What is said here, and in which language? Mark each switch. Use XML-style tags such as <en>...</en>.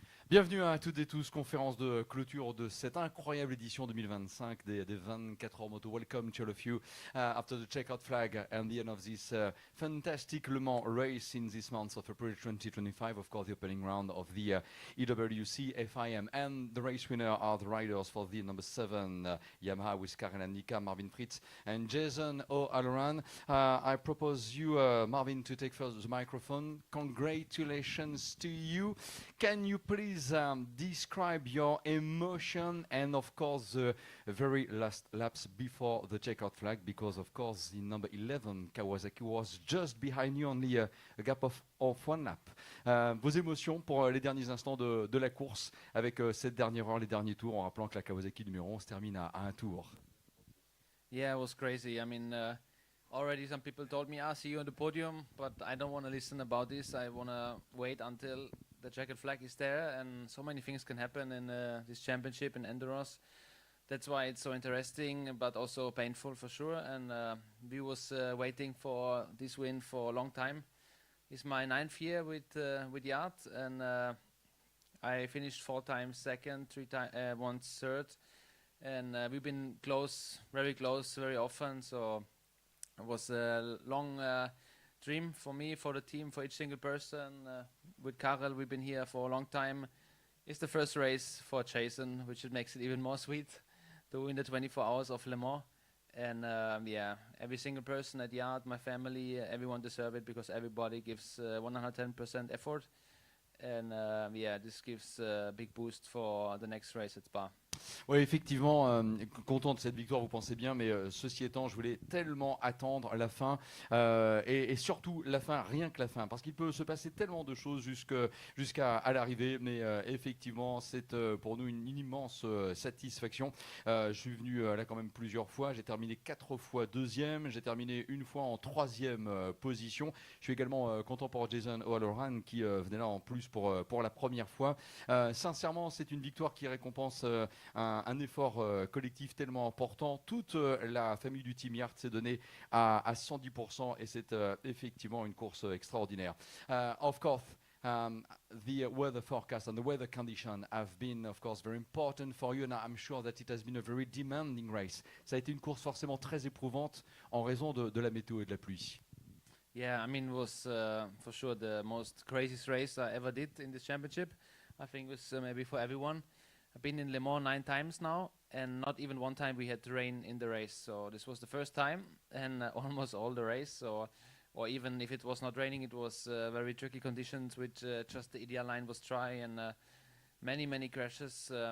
<fr>Bienvenue à toutes et tous, conférence de clôture de cette incroyable édition 2025 des 24 Heures Motos.</fr> <en>Welcome to all of you after the checkout flag and the end of this fantastic Le Mans race in this month of April 2025. Of course, the opening round of the EWC FIM, and the race winner are the riders for the number 7 Yamaha with Karen and Nika, Marvin Fritz and Jason O'Halloran. I propose you, Marvin, to take first the microphone. Congratulations to you. Can you please describe your emotion and, of course, the very last laps before the checkout flag? Because, of course, the number 11 Kawasaki was just behind you, only a gap of one lap.</en> <fr>Vos émotions pour les derniers instants de la course avec cette dernière heure, les derniers tours, en rappelant que la Kawasaki numéro 11 se termine à un tour.</fr> <en>Yeah, it was crazy. I mean, already some people told me, see you on the podium, but I don't want to listen about this. I want to wait until the checkered flag is there, and so many things can happen in this championship in Enduros. That's why it's so interesting, but also painful for sure. And we was waiting for this win for a long time. It's my 9th year with Yard, and I finished 4 times second, 3 times, once third, and we've been close, very often. So it was a long dream for me, for the team, for each single person. With Karel, we've been here for a long time. It's the first race for Jason, which makes it even more sweet to win the 24 hours of Le Mans. And yeah, every single person at Yard, my family, everyone deserve it, because everybody gives 110% effort. And yeah, this gives a big boost for the next race at Spa.</en> <fr>Oui, effectivement, content de cette victoire, vous pensez bien, mais ceci étant, je voulais tellement attendre la fin, et surtout la fin, rien que la fin, parce qu'il peut se passer tellement de choses jusqu'à l'arrivée, mais effectivement, c'est pour nous une immense satisfaction. Je suis venu là quand même plusieurs fois, j'ai terminé 4 fois deuxième, j'ai terminé une fois en 3e position. Je suis également content pour Jason O'Halloran qui venait là en plus pour la première fois. Sincèrement, c'est une victoire qui récompense un effort collectif tellement important. Toute la famille du Team Yard s'est donnée à 110%, et c'est effectivement une course extraordinaire.</fr> <en>Of course, the weather forecast and the weather condition have been, of course, very important for you, and I'm sure that it has been a very demanding race.</en> <fr>Ça a été une course forcément très éprouvante en raison de la météo et de la pluie.</fr> <en>Yeah, I mean, it was for sure the most craziest race I ever did in this championship. I think it was maybe for everyone. I've been in Le Mans 9 times now, and not even one time we had rain in the race. So this was the first time, and almost all the race. So, or even if it was not raining, it was very tricky conditions, with just the ideal line was dry, and many crashes.</en>